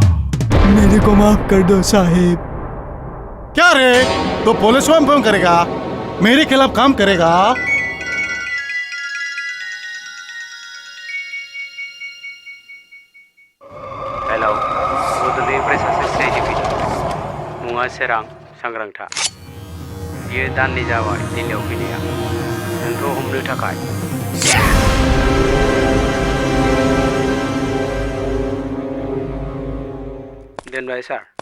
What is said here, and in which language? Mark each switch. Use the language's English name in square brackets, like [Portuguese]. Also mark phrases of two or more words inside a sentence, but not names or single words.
[Hindi] मेरे को माफ कर दो साहिब क्या रे तो पुलिस में फोन करेगा मेरे खिलाफ काम करेगा [Bodo] हेलौ बड'लेण्डनिफ्राय सासे सिआइडि फैदों मुङा सोरां सांग्रांथा बियो दाननै जाबाय दिल्लीयाव फैनाया नोंखौ हमनो थाखाय दोनबाय सार